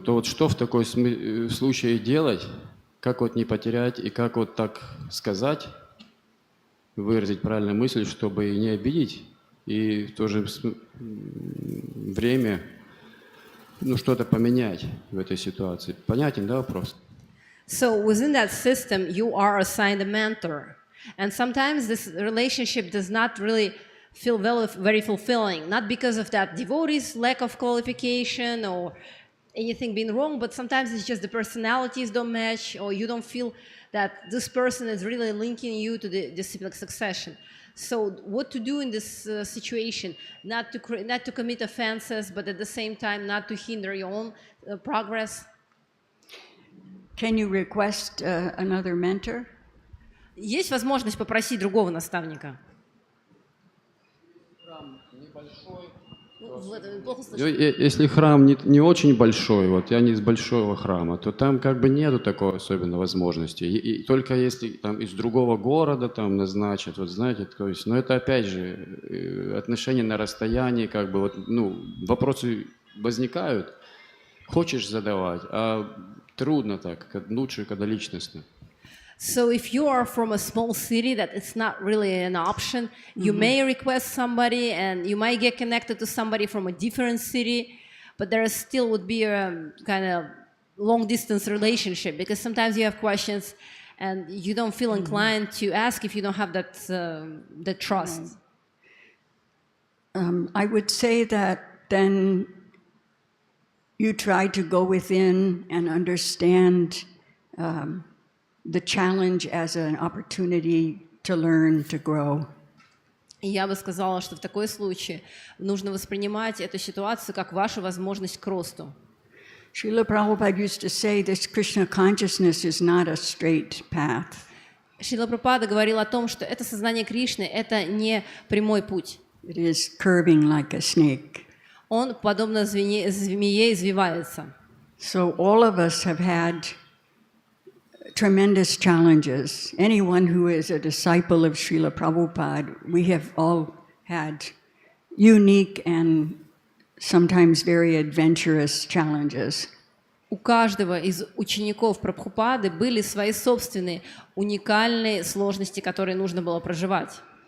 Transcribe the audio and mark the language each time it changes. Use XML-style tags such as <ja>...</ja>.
<ru>То вот что в такой случае делать, как вот не потерять и как вот так сказать, выразить правильную мысль, чтобы и не обидеть, и в то же время что-то поменять в этой ситуации. Понятен, да, вопрос?</ru> <en>So within that system, you are assigned a mentor. And sometimes this relationship does not really feel very fulfilling, not because of that devotee's lack of qualification or anything being wrong, but sometimes it's just the personalities don't match, or you don't feel that this person is really linking you to the disciplic succession. So what to do in this situation? Not to commit offenses, but at the same time not to hinder your own progress. Can you request another mentor?</en> <ru>Есть возможность попросить другого наставника? Если храм не очень большой, вот я не из большого храма, то там как бы нету такой особенной возможности. И только если там из другого города там назначат, вот знаете, то есть, но это опять же отношения на расстоянии, как бы вот, вопросы возникают, хочешь задавать, а трудно так, лучше, когда личностно.</ru> <en>So if you are from a small city that it's not really an option, you may request somebody and you might get connected to somebody from a different city, but there still would be a kind of long distance relationship because sometimes you have questions and you don't feel inclined to ask if you don't have that trust. I would say that then you try to go within and understand the challenge as an opportunity to learn, to grow.</en> <ru>И я бы сказала, что в такой случае нужно воспринимать эту ситуацию как вашу возможность к росту.</ru> <en>Srila Prabhupada used to say this Krishna consciousness is not a straight path.</en> <ru>Шрила Прабхупада говорил о том, что это сознание Кришны — это не прямой путь.</ru> <en>It is curving like a snake.</en> <ru>Он, подобно змее, извивается.</ru> <en>So all of us have had tremendous challenges. Anyone who is a disciple of Srila Prabhupada, we have all had unique and sometimes very adventurous challenges.</en> <ru>У каждого из учеников Прабхупады были свои собственные уникальные сложности, которые нужно было проживать.</ru>